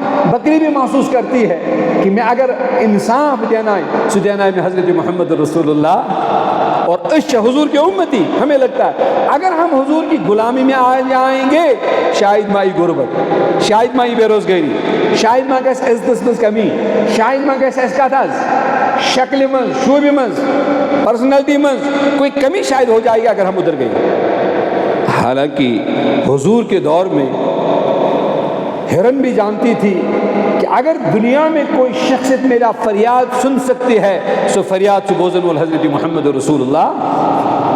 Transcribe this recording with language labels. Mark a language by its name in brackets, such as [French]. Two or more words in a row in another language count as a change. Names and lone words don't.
[Urdu] بکری بھی محسوس کرتی ہے کہ میں اگر انصاف دینا ہے سو دینا ہے میں حضرت محمد رسول اللہ اور اس حضور کے امتی. ہمیں لگتا ہے اگر ہم حضور کی غلامی میں آ جائیں گے شاید مائی غربت، شاید مائی بے روزگاری، شاید [Kashmiri] ما گژھِ عزتس منٛز کمی، شاید ما گژھِ اَسہِ کتھ حظ شکلہِ منٛز، شوبہِ منٛز، پرسنلٹی منٛز [Urdu] کوئی کمی شاید ہو جائے گی اگر ہم ادھر گئے. حالانکہ حضور کے دور میں ہرن بھی جانتی تھی کہ اگر دنیا میں کوئی شخصیت میرا فریاد سن سکتی ہے سو فریاد سبوزن والحضرت محمد رسول اللہ.